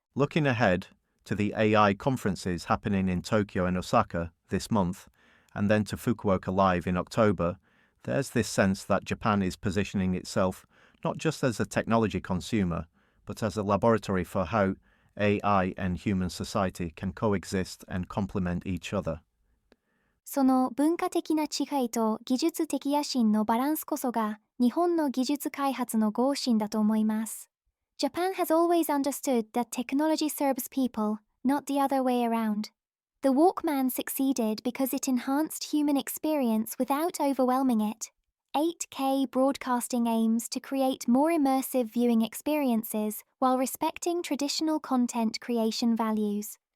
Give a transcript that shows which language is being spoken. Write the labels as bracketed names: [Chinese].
[English] Looking ahead to the AI conferences happening in Tokyo and Osaka this month, and then to Fukuoka Live in October, there's this sense that Japan is positioning itself not just as a technology consumer, but as a laboratory for how AI and human society can coexist and complement each other. [Japanese] その文化的な違いと技術的野心のバランスこそが日本の技術開発の方針だと思います。 [English] Japan has always understood that technology serves people, not the other way around. The Walkman succeeded because it enhanced human experience without overwhelming it. 8K broadcasting aims to create more immersive viewing experiences while respecting traditional content creation values.